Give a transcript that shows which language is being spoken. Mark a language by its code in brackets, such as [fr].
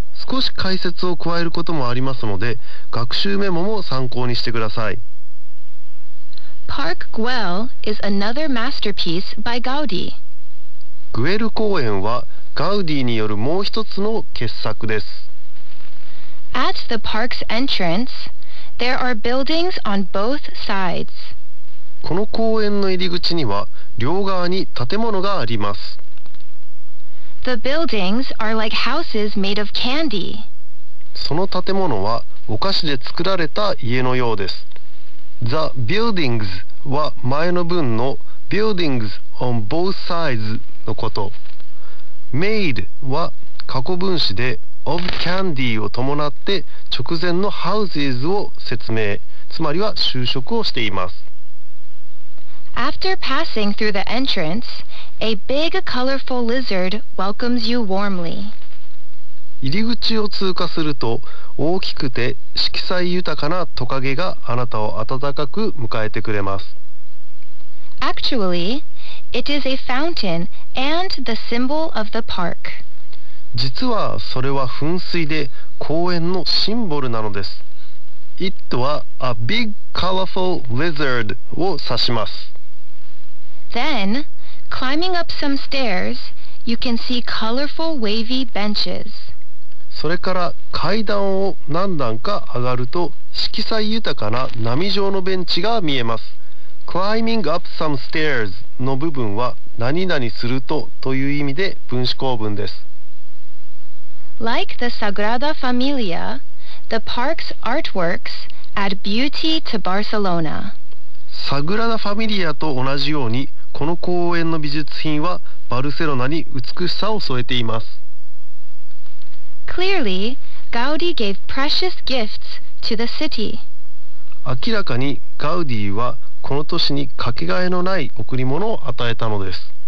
[ja] 少し解説を加えることもありますので学習メモも参考にしてください。 [en] Park Güell is another masterpiece by Gaudi. [ja] グエル公園はガウディによるもう一つの傑作です。 [en] At the park's entrance, there are buildings on both sides. [ja] この公園の入り口には両側に建物があります。 [en] The buildings are like houses made of candy. [ja] その建物はお菓子で作られた家のようです。 The buildings は前の文の buildings on both sides のこと。 made は過去分詞で of candy を伴って直前の houses を説明、つまりは修飾をしています。 [en] After passing through the entrance, a big colorful lizard welcomes you warmly. [ja] 入り口を通過すると大きくて色彩豊かなトカゲがあなたを温かく迎えてくれます。 [en] Actually, it is a fountain and the symbol of the park. [ja] 実はそれは噴水で公園のシンボルなのです。 It は a big colorful lizard を指します。 [en] Then, climbing up some stairs, you can see colorful wavy benches. [ja] それから階段を何段か上がると色彩豊かな波状のベンチが見えます。 Climbing up some stairs の部分は何々するとという意味で分子構文です。 [en] Like the Sagrada Familia, the park's artworks add beauty to Barcelona. [ja] サグラダ・ファミリアと同じようにこの公園の美術品はバルセロナに美しさを添えています。 [en] Clearly, Gaudi gave precious gifts to the city. [ja] 明らかにガウディはこの都市にかけがえのない贈り物を与えたのです。